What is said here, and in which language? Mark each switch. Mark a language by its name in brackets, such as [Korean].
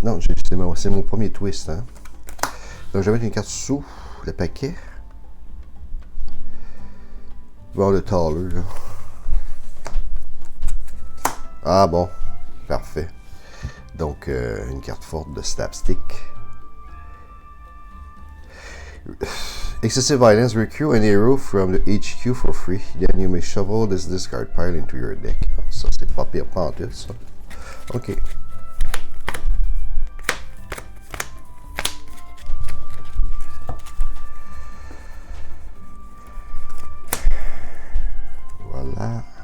[French] Non, c'est mon premier twist. Hein? Donc, je vais mettre une carte sous le paquet. Voir le taller, là. Ah bon, parfait. Donc, une carte forte de Slapstick. [English] Excessive Violence, recruit an hero from the HQ for free. Then you may shovel this discard pile into your deck. [French] Ça, c'est pas pire, pas en tout, ça. OK. Voilà.